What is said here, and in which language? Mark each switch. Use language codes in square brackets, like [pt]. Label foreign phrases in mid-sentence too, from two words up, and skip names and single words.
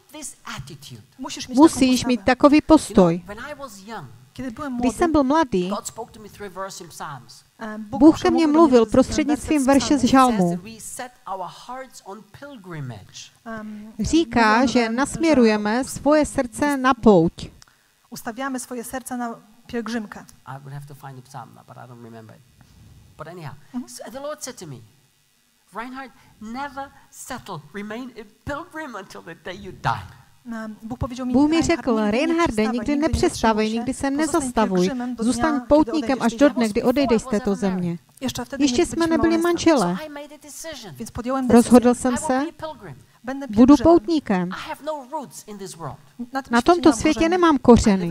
[cs] Musíš mít takový postoj. Když jsem byl mladý, Bůh ke mně mluvil prostřednictvím verše z žalmu. Říká, že nasměrujeme svoje srdce na pouť. [pl] Ustawiamy swoje serca na pielgrzymkę. [en] I would have to find the psalm, but I don't remember it. But anyhow, so the Lord said to me, Reinhard, never settle, remain a pilgrim until the day you die. [cs] Bůh mi řekl, Reinharde, nikdy nepřestávej, nikdy se nezastavuj, zůstaň poutníkem až do dne, kdy odejdeš z této země. Ještě jsme nebyli manželé. Rozhodl jsem se, budu poutníkem. Na tomto světě nemám kořeny.